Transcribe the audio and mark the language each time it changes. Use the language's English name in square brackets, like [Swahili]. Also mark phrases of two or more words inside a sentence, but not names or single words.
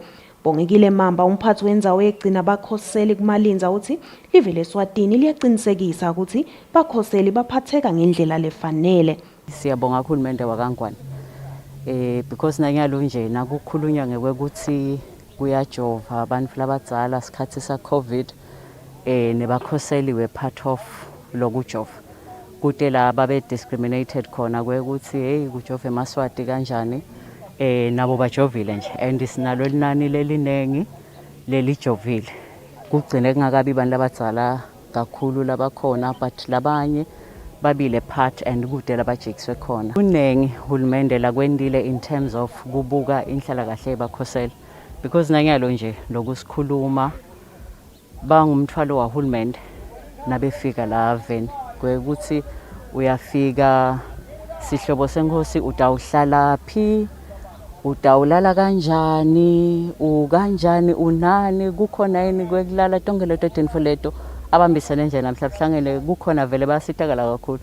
[Swati] Bongekile Mamba umphathi wendzawo yegcina bakhoseli kuMalinza uthi live leSwatini liyaqinisekisa ukuthi bakhoseli baphatheka ngendlela lefanele. Siyabonga uhulumende wakangwane because nanyalo nje nakukhulunywa ngekuthi kuyajova abantu labadzala sikhathi sa COVID nebakhoseli we [English] part of [Swati] lokujova kude la babe discriminated khona kwekuthi hey kujova eMaswati kanjani nabo bajovile nje and sinalo linani lelinengi lelijovile kugcine kungakabi abantu labadzala kakhulu labakhona but labanye babile [English] part and [Swati] kude labajikiswe khona. Kunengi hulumende lakwendile [English] in terms of [Swati] kubuka inhlalakahle ebakhosela because nanyalo nje lokusikhuluma bangumthwalo wahulumende nabefika la veni kwekuthi uyafika sihlobo senkosi utawuhlala phi utawulala kanjani ukanjani unani kukhona yini kwekulala tonke leto tinfo leto abambisene nje namhlanje kukhona vele basitakala kakhulu.